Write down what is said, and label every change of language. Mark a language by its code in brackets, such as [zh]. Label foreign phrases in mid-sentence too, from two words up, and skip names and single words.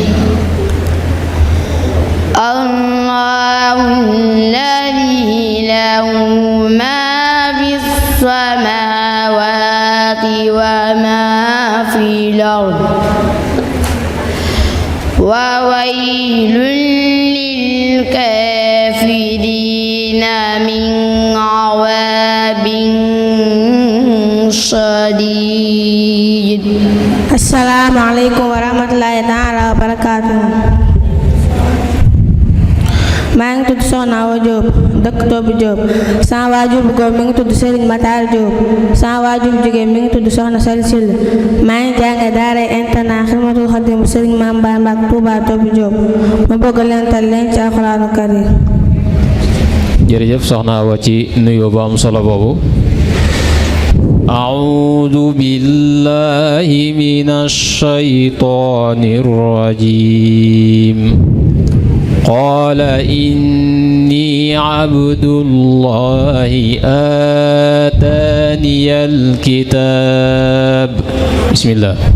[ar] الله الذي له ما في السماوات وما في الأرض وويل للكافرين من عذاب شديد. السلام عليكم ورحمة الله تعالى وبركاته. [wo] maa ngi tudd Soxna Awa Diop dëkk Toobu Diop. sama waajur bu góor mi ngi tudd Serigne Matar Diop. sama waajur bu jigéen mi ngi tudd Soxna Sali Sill. maa ngi jànge daara internat Xidmatul Xaadim Serigne Maam Bara Mbàkke Touba Toobu Diop. ma bëgg leen tal leen ci Alxuraanu Karim. jërëjëf soxna Awa ci nuyoo bu am solo boobu. [ar] أعوذ بالله من الشيطان الرجيم قال إني عبد الله آتاني الكتاب بسم الله.